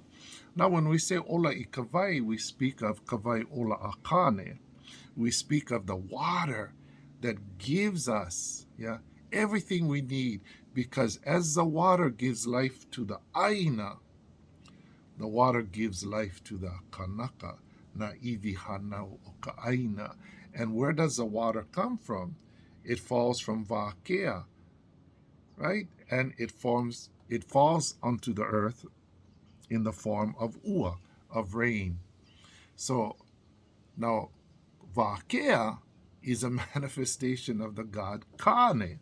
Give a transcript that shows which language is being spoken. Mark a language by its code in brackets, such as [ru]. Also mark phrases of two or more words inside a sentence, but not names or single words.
[en] Now, when we say [haw] ola I kawai, [en] we speak of [haw] kawai ola akane. [en] We speak of the water that gives us, everything we need, because as the water gives life to the aina, the water gives life to the kanaka, [haw] na ivi hanau o ka aina. [en] And where does the water come from? It falls from Vakea, right? And it falls onto the earth in the form of ua, of rain. So now Vakea is a manifestation of the god Kane.